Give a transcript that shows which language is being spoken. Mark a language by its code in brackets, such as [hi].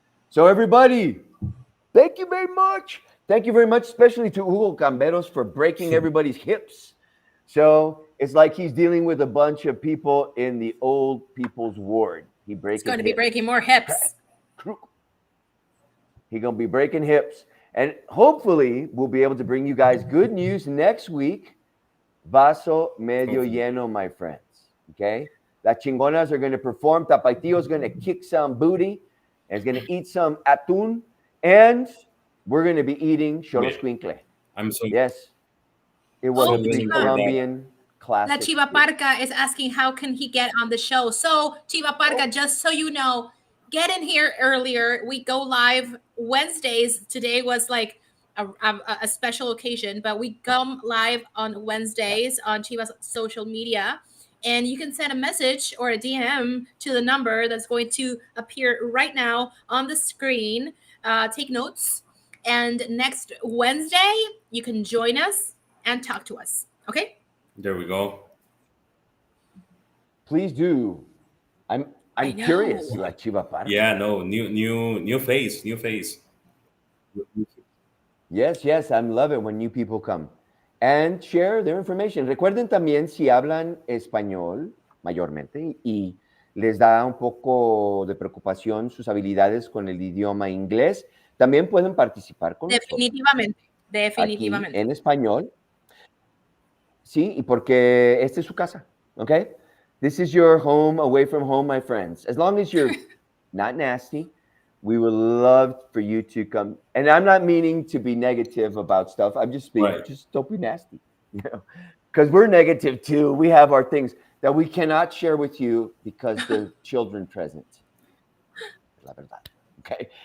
[en] So, everybody, thank you very much. Thank you very much, especially to Hugo Camberos for breaking everybody's hips. So it's like he's dealing with a bunch of people in the old people's ward. He breaks. He's going to be breaking more hips. He's going to be breaking hips. And hopefully we'll be able to bring you guys good news next week. [es] Vaso medio lleno, [en] my friends. Okay? [es] Las chingonas [en] are going to perform. Tapatio is going to kick some booty. And is going to eat some atún. And we're going to be eating Xolos Quincle. I'm so Yes. It was Oh, the Chiva. Colombian La classic. Chiva Parca is asking how can he get on the show. So Chiva Parca, just so you know, get in here earlier. We go live Wednesdays. Today was like a special occasion, but we come live on Wednesdays on Chiva's social media. And you can send a message or a DM to the number that's going to appear right now on the screen. Take notes. And next Wednesday, you can join us and talk to us. Okay? There we go. Please do. I'm curious, La Chiva Parca. Yeah, no, new face. Yes, I love it when new people come and share their information. [es] Recuerden también si hablan español mayormente y les da un poco de preocupación sus habilidades con el idioma inglés, también pueden participar con Definitivamente. aquí en español. Sí, y porque esta es su casa, ¿ok? [en] This is your home away from home, my friends. As long as you're not nasty, we would love for you to come. And I'm not meaning to be negative about stuff. I'm just being, just don't be nasty, you know, because we're negative too. We have our things that we cannot share with you because they're children present. [es] La verdad. [en] Okay.